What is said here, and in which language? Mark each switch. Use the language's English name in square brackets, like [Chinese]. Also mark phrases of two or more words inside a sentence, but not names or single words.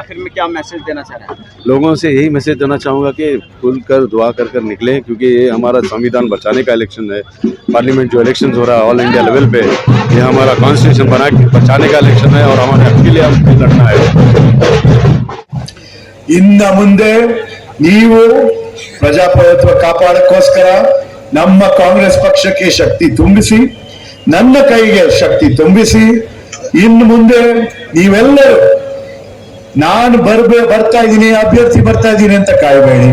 [Hindi] आखिर में क्या मैसेज देना चाह रहे हैं? लोगों से यही मैसेज देना चाहूँगा कि खुलकर दुआ कर निकलें, क्योंकि ये हमारा संविधान बचाने का इलेक्शन है। पार्लियामेंट जो इलेक्शन हो रहा है [English] all India level [Hindi] पे, ये हमारा कॉन्स्टिट्यूशन बना के बचाने का इलेक्शन है और हमारे हक के लिए हमको लड़ना है। [Kannada] ಇನ್ನು ಮುಂದೆ ನೀವು ಪ್ರಜಾಪ್ರಭುತ್ವ ಕಾಪಾಡಕ್ಕೋಸ್ಕರ ನಮ್ಮ ಕಾಂಗ್ರೆಸ್ ಪಕ್ಷಕ್ಕೆ ಶಕ್ತಿ ತುಂಬಿಸಿ, ನನ್ನ ಕೈಗೆ ಶಕ್ತಿ ತುಂಬಿಸಿ, ಇನ್ನು ಮುಂದೆ ನೀವೆಲ್ಲರೂ ನಾನು ಬರ್ತಾ ಇದ್ದೀನಿ, ಅಭ್ಯರ್ಥಿ ಬರ್ತಾ ಇದ್ದೀನಿ ಅಂತ ಕಾಯಬೇಡಿ.